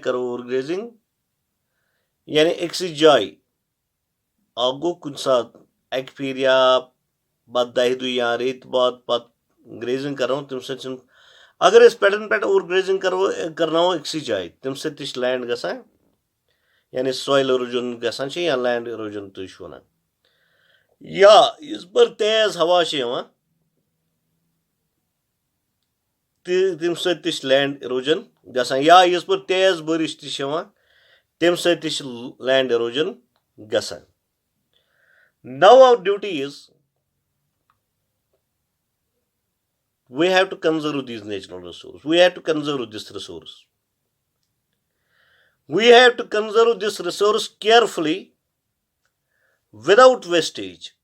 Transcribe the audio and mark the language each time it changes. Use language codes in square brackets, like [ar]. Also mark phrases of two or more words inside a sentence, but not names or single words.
[ks] کرو [en] over grazing [ks] یعنی أکسٕے جایہِ اکھ گوٚو کُنہِ ساتہٕ اکہِ پھِرِ یا پتہٕ 10 دۄہ یا ریٚتۍ باد پتہٕ گریزنگ کرو تمہِ سۭتۍ چھُنہٕ اگر أسۍ پٮ۪ٹھن پٮ۪ٹھ [en] over grazing [ks] کرناوو أکسٕے جایہِ تمہِ سۭتۍ تہِ چھِ لینڈ گژھان یعنی [en] soil erosion [ks] گژھان چھِ یا [en] land erosion [ks] تُہۍ چھِو ونان یا یِژ پھِر تیز ہوا چھِ یِوان تمہِ سۭتۍ تہِ چھِ [en] land erosion [ks] گژھان یا یِژ پھِر تیز بٲرِش تہِ چھِ یِوان تمہِ سۭتۍ تہِ چھِ [en] land erosion [ks] گژھان [en] Now our duty is we have to conserve these natural resources. We have to conserve this resource. We have to conserve this resource carefully without wastage.